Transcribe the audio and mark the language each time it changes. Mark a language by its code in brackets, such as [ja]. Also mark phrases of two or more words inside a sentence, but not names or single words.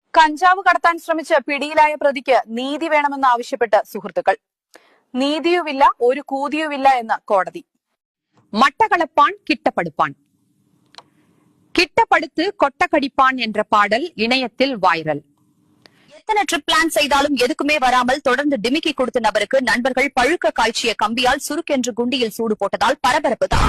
[ml] കഞ്ചാവ് കടത്താൻ ശ്രമിച്ച് പിടിയിലായ പ്രതിക്ക് നീതി വേണമെന്നാവശ്യപ്പെട്ട് സുഹൃത്തുക്കൾ. നീതിയുമില്ല ഒരു കൂതിയുമില്ല എന്ന് കോടതി. [ta] மட்டக்களப்பான் கிட்டப்படுப்பான் கிட்டப்படுத்து கொட்டக்கடிப்பான் என்ற பாடல் இணையத்தில் வைரல். எத்தனை ட்ரிப் பிளான் செய்தாலும் எதுக்குமே வராமல் தொடர்ந்து டிமிக்கி கொடுத்த நபருக்கு நண்பர்கள் பழுக்க காய்ச்சிய கம்பியால் சுருக்கென்று குண்டியில் சூடு போட்டதால் பரபரப்பு தான்.